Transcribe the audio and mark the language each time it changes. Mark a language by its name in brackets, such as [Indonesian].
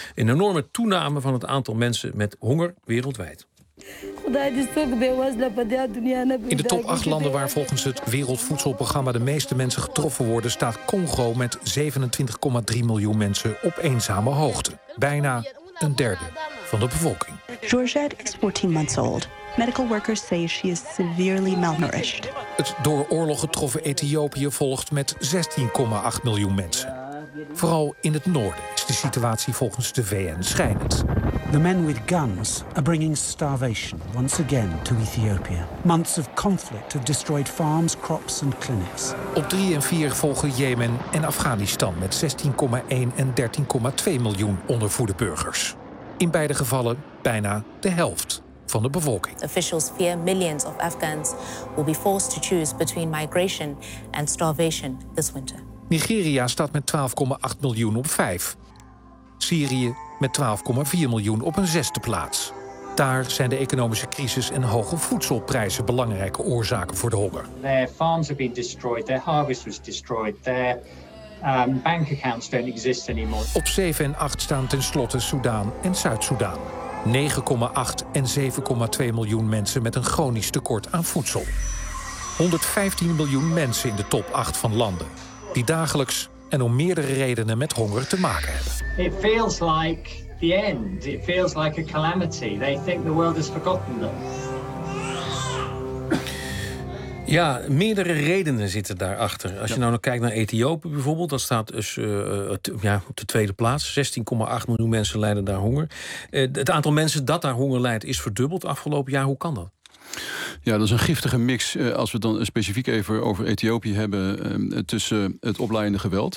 [Dutch] Een enorme toename van het aantal mensen met honger wereldwijd. In de top 8 landen waar volgens het Wereldvoedselprogramma de meeste mensen getroffen worden, staat Congo met 27,3 miljoen mensen op eenzame hoogte. Bijna een derde van de bevolking. [English] Georgette is 14 months old. Medical workers say she is severely malnourished. [Dutch] Het door oorlog getroffen Ethiopië volgt met 16,8 miljoen mensen. Vooral in het noorden is de situatie volgens de VN schrijnend. [English] The men with guns are bringing starvation once again to Ethiopia. Months of conflict have destroyed farms, crops and clinics. [Dutch] Op 3 en 4 volgen Jemen en Afghanistan met 16,1 en 13,2 miljoen ondervoede burgers. In beide gevallen bijna de helft van de bevolking. [English] Officials fear millions of Afghans will be forced to choose between migration and starvation this winter. [Dutch] Nigeria staat met 12,8 miljoen op 5. Syrië met 12,4 miljoen op een 6e plaats. Daar zijn de economische crisis en hoge voedselprijzen belangrijke oorzaken voor de honger. [English] Their farms have been destroyed, their harvest was destroyed, their bank accounts don't exist anymore. [Dutch] Op 7 en 8 staan tenslotte Soedan en Zuid-Soedan. 9,8 en 7,2 miljoen mensen met een chronisch tekort aan voedsel. 115 miljoen mensen in de top 8 van landen die dagelijks en om meerdere redenen met honger te maken hebben. [English] It feels like the end. It feels like a calamity. They think the world has forgotten them. [Dutch] Ja, meerdere redenen zitten daarachter. Als je nou nog kijkt naar Ethiopië bijvoorbeeld, dat staat dus op de tweede plaats. 16,8 miljoen mensen lijden daar honger. Het aantal mensen dat daar honger lijdt is verdubbeld afgelopen jaar. Hoe kan dat? Ja, dat is een giftige mix. Als we het dan specifiek even over Ethiopië hebben, tussen het opleidende geweld.